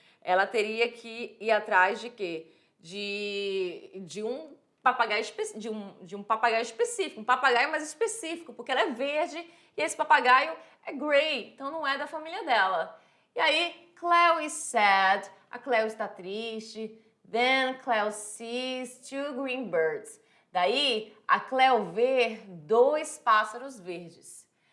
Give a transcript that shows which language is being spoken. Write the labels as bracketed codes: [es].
[pt] Ela teria que ir atrás de quê? De um papagaio específico, um papagaio mais específico, porque ela é verde e esse papagaio é gray, então não é da família dela. E aí, [en] Cleo is sad, [pt] a Cleo está triste. [en] Then Cleo sees two green birds. [pt] Daí, a Cleo vê dois pássaros verdes.